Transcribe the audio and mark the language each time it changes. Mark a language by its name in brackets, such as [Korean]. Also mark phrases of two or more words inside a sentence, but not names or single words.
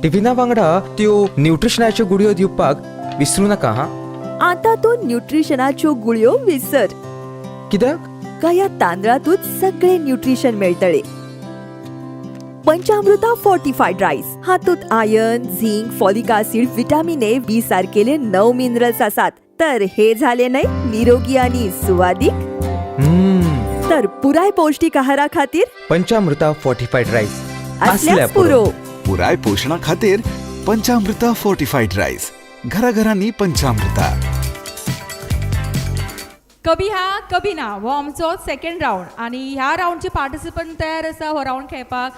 [Konkani] टिफिना वांगडा त्यो न्यूट्रिशनाच्यो गुडयो दिवपाक विसरू नका हा. आता तो न्यूट्रिशनाच्यो गुळयो विसर, कित्याक? का या तांदळातूच सगळे न्यूट्रिशन मेळटले. पंचामृता [English] fortified rice, [Konkani] हातूंत आयर्न, [English] zinc, folic acid, vitamin A, B [Konkani] सारकेले 9 मिनरल्स आसात. तर हे झाले नाही निरोगी आणि सुवादिक, तर पुराय पौष्टिक आहारा खातीर पंचामृता फोर्टिफाईड राईस असल्यास पुरो. पुराय पोषणा खातीर पंचामृता फोर्टिफाईड राईस. घराघरांनी पंचामृता. कभी हा कभी ना हो आमचो [English] second round [Konkani] आणि ह्या राऊंडचे पार्टिसिपंट तयार आसा हो राऊंड खेळपाक.